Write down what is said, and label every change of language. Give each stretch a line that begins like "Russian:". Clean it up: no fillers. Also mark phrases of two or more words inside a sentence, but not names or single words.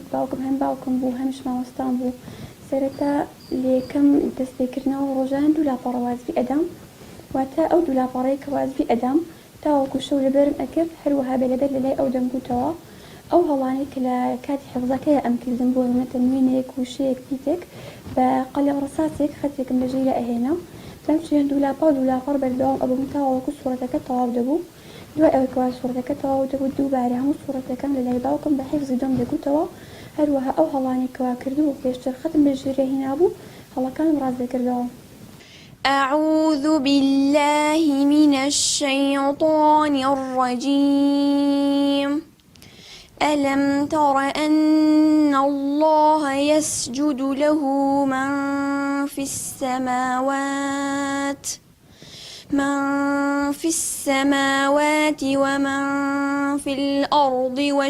Central Kurdish: باوکم هەم باوکم بوو هەمیش مامۆستام بوو. سەرەتا لە یەکەم دەست پێکردنەوە ڕۆژان 2 لاپەڕە وازبی ئەدەم واتە ئەو 2 لاپەڕەیە کە وازبی ئەدەم تاوەکو شەو لەبەرم ئەکرد هەروەها بەلەبەر لە لای ئەو دەمگوتەوە ئەو هەڵانەی کە لە کاتی حفزەکەیە ئەم کردم بۆ منەتە نوێنێک وشەیەک پیتێک بە قەلەم ڕساسێک خەتێکم لەژێر لە ئەهێنا بەم شوێن 2 لاپەڕ بەردەوام ئەبووم تاوەکو سوورەتەکە تەواو دەبوو. دوای ئەوەی کەوا سوورەتەکە تەواو دەبوو دووبارە هەموو سوورەتەکەم لە لای باوکم بە حیفزی دۆم دەگوتەوە هەروەها ئەو هەڵانەی کەوا کردو و پێشتر خەتم لەژێر هێنا بوو هەڵەکانم ڕاست دەکردەوە.
Arabic: أعوذ بالله من الشيطان الرجيم. ألم تر أن الله يسجد له من في السماوات ومن في الأرض